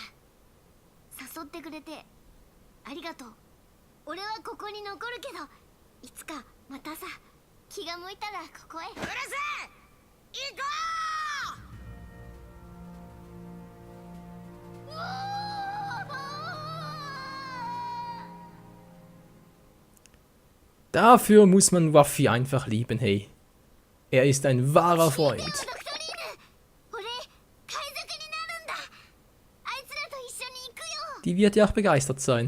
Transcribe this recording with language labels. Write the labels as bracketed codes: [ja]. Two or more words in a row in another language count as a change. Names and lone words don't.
[ja] 誘ってくれてありがとう。俺はここに残るけど、いつかまたさ、気が向いたらここへ。うるせえ、行こう。 [de] Dafür muss man Ruffy einfach lieben, hey. Er ist ein wahrer Freund. Die wird ja auch begeistert sein.